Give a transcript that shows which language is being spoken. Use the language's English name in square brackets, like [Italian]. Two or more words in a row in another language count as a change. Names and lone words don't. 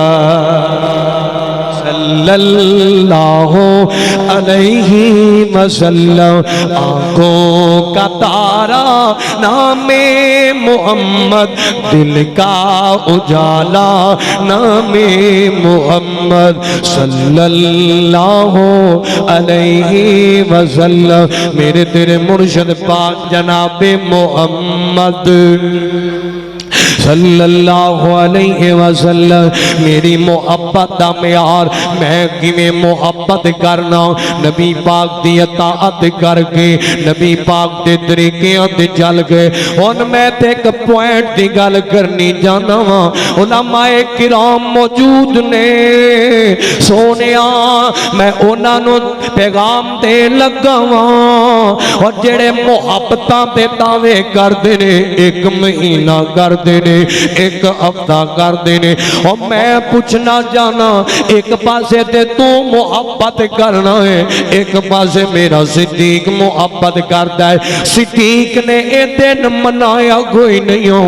[Arabic] صلی اللہ علیہ وسلم [Urdu] آنکھوں کا تارا نام محمد دل کا اجالا نام محمد [Arabic] صلی اللہ علیہ وسلم [Urdu] میرے تیرے مرشد پاک جناب محمد [Arabic] صلی اللہ علیہ وسلم [Punjabi] میری محبت دا معیار میں کیویں محبت کرنا نبی پاک دی اطاعت کر کے نبی پاک دے طریقیاں تے چل کے ہن میں تے ایک پوائنٹ دی گل کرنی جانا وا علماء کرام موجود نے سونیا میں انہاں نو پیغام تے لگا وا اور جڑے محبتاں تے دعوے کردے نے ایک مہینہ کردے نے ایک ہفتہ کر دینے اور میں پوچھنا جانا ایک پاسے تے تو محبت کرنا ہے ایک پاسے میرا صدیق محبت کرتا ہے صدیق نے اے دن منایا کوئی نہیں ہو